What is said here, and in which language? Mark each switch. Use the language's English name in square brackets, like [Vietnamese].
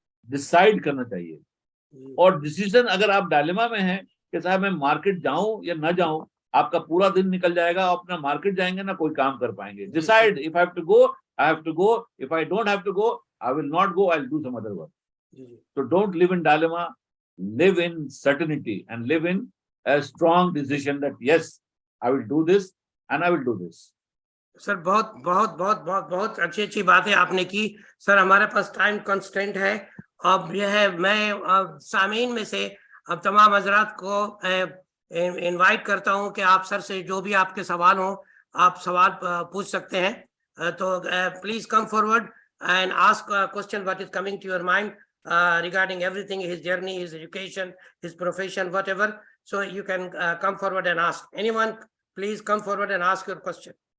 [Hindi] Decide करना चाहिए। जी, और डिसीजन, अगर आप डायलेमा में हैं कि साहब मैं मार्केट जाऊं या ना जाऊं, आपका पूरा दिन निकल जाएगा। आप अपना मार्केट जाएंगे ना, कोई काम कर पाएंगे। [English] Decide, if I have to go I have to go, if I don't have to go I will not go, I will do some other work. [Hindi] Ji, ji. [English] So don't live in dilemma, live in certainty and live in a strong decision that yes, I will do this and I will do this. [Hindi] Sir बहुत बहुत बहुत बहुत बहुत अच्छी अच्छी बातें आपने की। सर हमारे पास टाइम कंस्टेंट है। अब यह है, मैं सामीन में से अब तमाम हजरात को इनवाइट करता हूं कि आप सर से जो भी आपके सवाल हो, आप सवाल पूछ सकते हैं। [English] तो please come forward and ask a question what is coming to your mind regarding everything, his journey, his education, his profession, whatever. So you can come forward and ask. Anyone, please come forward and ask your question.